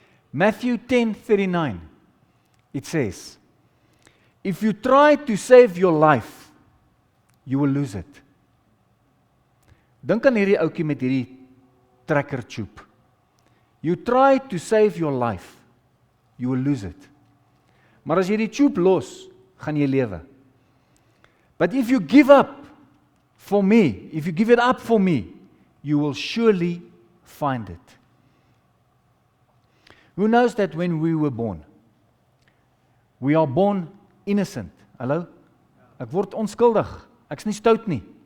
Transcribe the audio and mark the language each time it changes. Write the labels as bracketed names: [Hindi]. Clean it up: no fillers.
[English] Matthew 10:39, it says, if you try to save your life, you will lose it. [Afrikaans] Dink aan hierdie ouetjie met hierdie trekker tube. [English] You try to save your life, you will lose it. [Afrikaans] Maar as jy die tube los, gaan jy lewe. [English] But if you give up for me, if you give it up for me, you will surely find it. Who knows that when we were born, we are born innocent. [Afrikaans] Hallo? Ek word onskuldig. Ek's nie stout nie.